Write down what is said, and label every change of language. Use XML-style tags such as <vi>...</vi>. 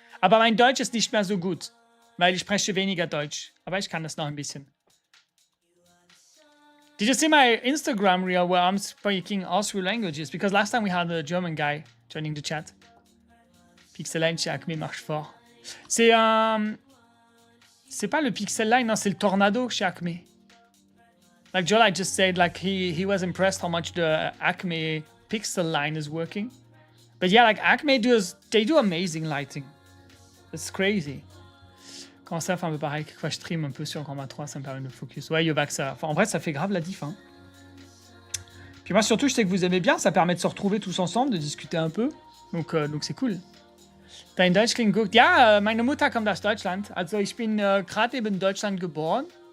<de>Aber mein Deutsch ist nicht mehr so gut, weil ich spreche weniger Deutsch. Aber ich kann das noch ein bisschen.</de> <en>Did you see my Instagram reel where I'm speaking all 3 languages? Because last time we had a German guy joining the chat.</en> <fr>Pixel Line chez Acme marche fort. C'est pas le Pixel Line, non, c'est le Tornado chez Acme.</fr> <en>Like Jolai just said, like he was impressed how much the Acme Pixel line is working. But yeah, like Acme they do amazing lighting. It's crazy.</en> <fr>Quand ça fait un peu pareil, que je stream un peu sur Grand 3, ça me permet de focus. Ouais, Yovac, ça. Enfin, en vrai, ça fait grave la diff. Hein. Puis moi, surtout, je sais que vous aimez bien, ça permet de se retrouver tous ensemble, de discuter un peu. Donc c'est cool.</fr> <de>Dein Deutsch klingt gut. Ja, meine Mutter kommt aus Deutschland. Also ich bin gerade eben in Deutschland geboren.</de>